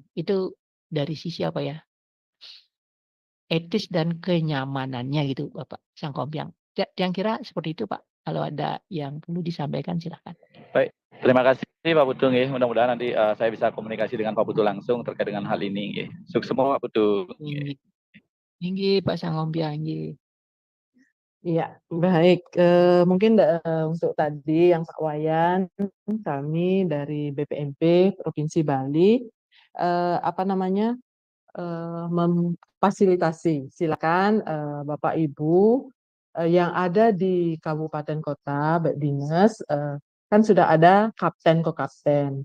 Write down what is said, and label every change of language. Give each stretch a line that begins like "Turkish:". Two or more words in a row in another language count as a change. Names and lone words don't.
Indonesian: Itu dari sisi etis dan kenyamanannya gitu Bapak Sangkompiang. Yang kira seperti itu Pak. Kalau ada yang perlu disampaikan silahkan. Baik, terima kasih Pak Putu nggih. Mudah-mudahan nanti saya bisa komunikasi dengan Pak Putu langsung terkait dengan hal ini nggih. Sukses semua Pak Putu. Tinggi Pak Sangkompiang nggih. Iya, baik. Mungkin untuk tadi yang Pak Wayan, kami dari BPMP Provinsi Bali, memfasilitasi. Silakan Bapak Ibu yang ada di kabupaten kota, baik dinas, kan sudah ada kapten kokapten.